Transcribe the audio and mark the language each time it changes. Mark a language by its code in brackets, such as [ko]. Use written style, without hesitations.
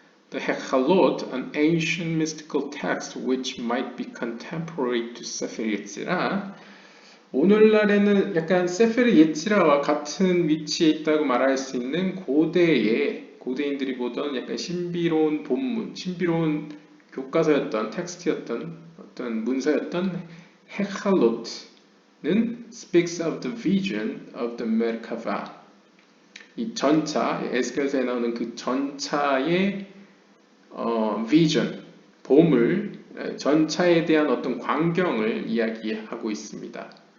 [en] The Hechalot, an ancient mystical text which might be contemporary to Sefer Yetzirah, [ko] 오늘날에는 약간 세페르 예치라와 같은 위치에 있다고 말할 수 있는 고대인들이 보던 약간 신비로운 본문, 신비로운 교과서였던, 텍스트였던, 어떤 문서였던 헤칼로트, [en] speaks of the vision of the Merkava. [ko] 이 전차, 에스겔서에 나오는 그 전차의 vision, 보물, 전차에 대한 어떤 광경을 이야기하고 있습니다.